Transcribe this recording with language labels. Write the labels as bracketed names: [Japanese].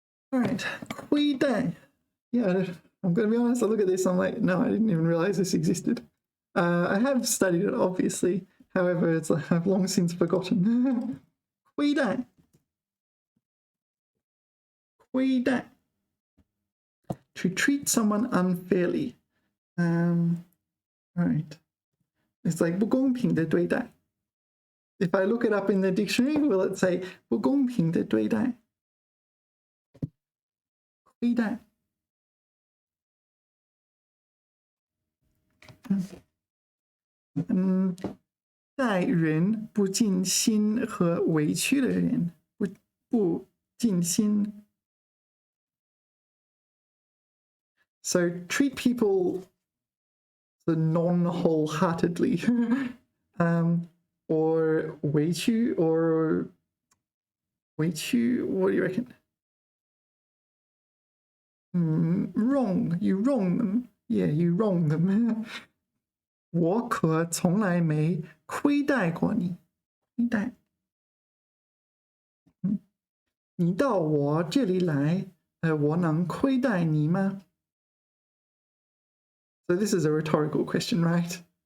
[English] All right, 亏待. Yeah, I'm going to be honest, I look at this, I'm like, no, I didn't even realize this existed. I have studied it, obviously. However, it's like I've long since forgotten. [Chinese] 亏待. 亏待. [English] To treat someone unfairly. All right. It's like [Chinese] 不公平的对待. [English] If I look it up in the dictionary, will it say [Chinese] 不公平的对待? 亏待. Mm. 待人不尽心和委屈的人，不尽心。 [English] So treat people non-wholeheartedly, or 委屈 or 委屈. What do you reckon? Wrong. You wrong them. Yeah, you wrong them. [Chinese] 我可从来没亏待过你。亏待。你到我这里来，我能亏待你吗？ [English] So this is a rhetorical question, right?